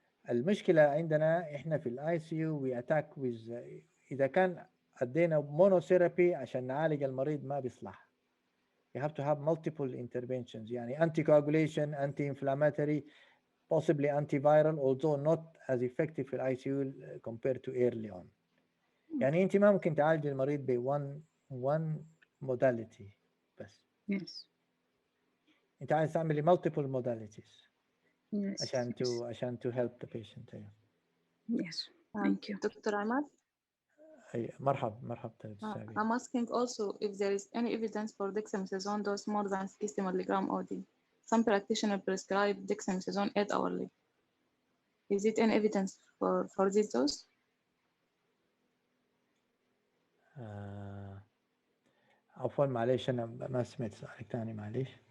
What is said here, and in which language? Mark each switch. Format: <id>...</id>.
<ar>المشكله عندنا احنا في الاي سي يو وي اتاك ويز، اذا كان ادينا مونوثيرابي عشان نعالج المريض ما بيصلح.</ar> <en>You have to have multiple interventions، يعني anticoagulation, anti-inflammatory, possibly antiviral, although not as effective في الاي C U compared to early on.</en> <ar>يعني انت ما ممكن تعالج المريض ب one modality بس. انت عايز تعملي multiple modalities عشان</ar> <en>to help the patient. Yes, thank you. Dr. Ahmad?</en> <ar>مرحبا.</ar> <en>I'm asking also if there is any evidence for dexamethasone dose more than 60 mg OD. Some practitioners prescribe dexamethasone 8 hourly. Is it any evidence for this dose?</en> <ar>عفوا معليش انا ما سمعت سؤالك ثاني معليش.</ar>